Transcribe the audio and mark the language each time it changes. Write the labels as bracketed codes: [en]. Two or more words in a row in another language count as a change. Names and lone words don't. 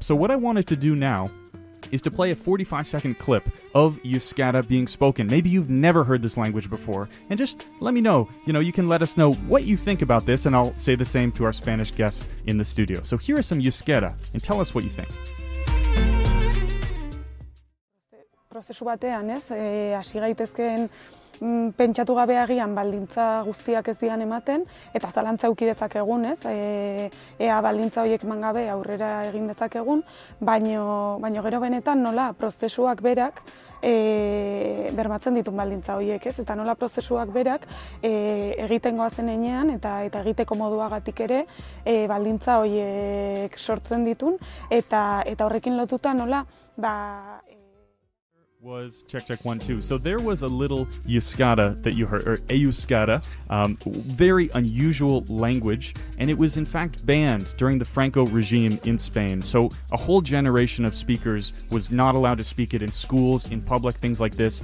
[en] So what I wanted to do now is to play a 45-second clip of Euskara being spoken. Maybe you've never heard this language before, and just let me know. You can let us know what you think about this, and I'll say the same to our Spanish guests in the studio. So here is some Euskara, and tell us what you think. [eu] Prozesu batean, hasi gaitezkeen pentsatu gabe agian baldintza guztiak ez dian ematen, eta zalantza eduki dezakegun, ea baldintza horiek eman gabe aurrera egin dezakegun, baino gero benetan nola prozesuak berak bermatzen ditun baldintza horiek, eta nola prozesuak berak egiten goazen enean eta egiteko moduagatik ere baldintza horiek sortzen ditun, eta horrekin lotuta nola [en] was check 1 2. So there was a little Euskara that you heard, or Euskara, very unusual language, and it was in fact banned during the Franco regime in Spain. So a whole generation of speakers was not allowed to speak it in schools, in public, things like this.